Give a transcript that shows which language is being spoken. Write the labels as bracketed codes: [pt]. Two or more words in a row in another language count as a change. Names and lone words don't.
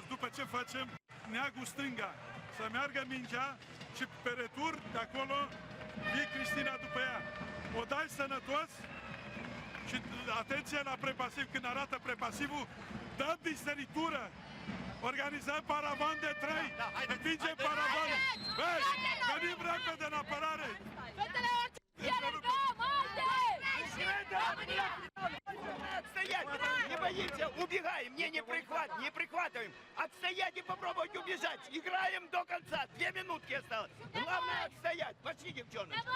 [ro] După ce facem, Neagu stânga, să meargă mingea și pe retur, de acolo, vii Cristina după ea. O dai sănătos și atenție la prepasiv. Când arată prepasivul, dăm disteritură. Organizăm paravan de 3. Învingem paravan. Vezi, venim repede în apărare. [ru] Отстоять! Не боимся, убегаем, не прихватываем. Отстоять и попробовать убежать. Играем до конца, 2 минутки осталось. Главное отстоять. Пошли, девчонки.